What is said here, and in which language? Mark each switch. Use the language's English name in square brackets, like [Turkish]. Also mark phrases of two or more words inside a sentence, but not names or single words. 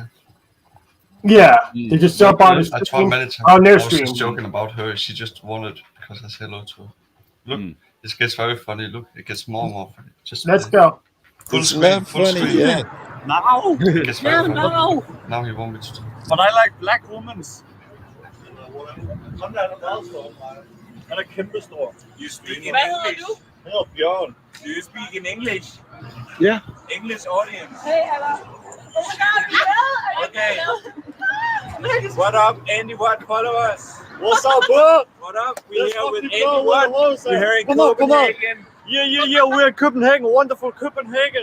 [English] Yeah, they just jump on his I tried stream, many times. on their I was stream. just joking about her. She just wanted because I said hello to her. Look, it gets very funny. Look, it gets more and more funny. Just Let's go. Full It's screen, not full funny screen. yet. now. It gets very funny. No. Now he wants me to talk. But I like black women. [Danish] Sådan der er der meget stor. Han er kæmpestor. [English] You speak in English. [Danish] Han hedder Bjørn. [English] Do you speak in English? Yeah. English audience. Hey, Ella. Okay. What up, Andy Watt followers? What's up, bro? What up? We're here with Andy Watt. We're here in Copenhagen. Yeah. We're in Copenhagen. Wonderful Copenhagen.